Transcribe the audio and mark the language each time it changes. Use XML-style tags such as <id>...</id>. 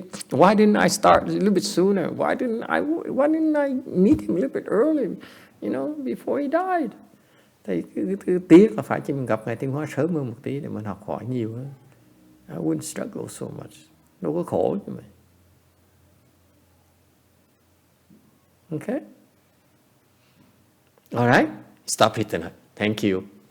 <en>Why didn't I start a little bit sooner? Why didn't I meet him a little bit early? You know, before he died.</en> <vi>Thì cái tiếc là phải chi mình gặp ngài Tiến Hóa sớm hơn một tí để mình học hỏi nhiều hơn.</vi> <en>I wouldn't struggle so much.</en> <vi>Đâu có khổ như vậy.</vi> <en>Okay? All right? Stop it tonight. Thank you.</en>